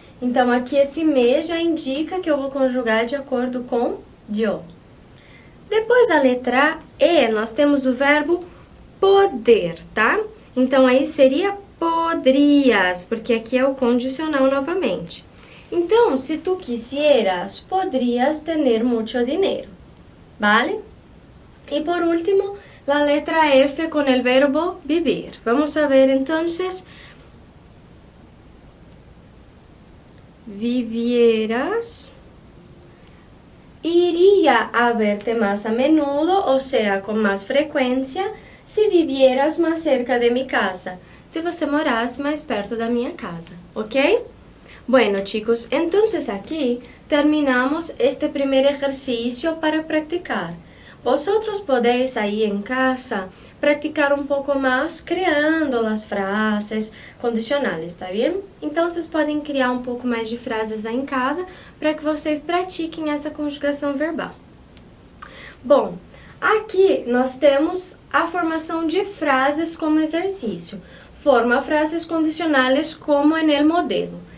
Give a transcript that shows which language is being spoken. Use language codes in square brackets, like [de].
[pt] Então, aqui esse me já indica que eu vou conjugar de acordo com yo. Depois, a letra E, nós temos o verbo poder, tá? Então, aí seria poderias, porque aqui é o condicional novamente. [es] Então, se tu quisieras, podrías tener mucho dinero, ¿vale? Y por último, la letra F con el verbo vivir. Vamos a ver entonces. Vivieras. Iría a verte más a menudo, o sea, con más frecuencia, si vivieras más cerca de mi casa. [pt] Se você morasse mais perto da minha casa, ¿ok? [es] Bueno, chicos, entonces aquí terminamos este primer ejercicio para practicar. Vosotros podéis ahí en casa practicar un poco más creando las frases condicionales, ¿está bien? [pt] Então, vocês podem criar um pouco mais de frases aí em casa para que vocês pratiquem essa conjugação verbal. Bom, aqui nós temos a formação de frases como exercício. [es] Forma frases condicionales como en el modelo.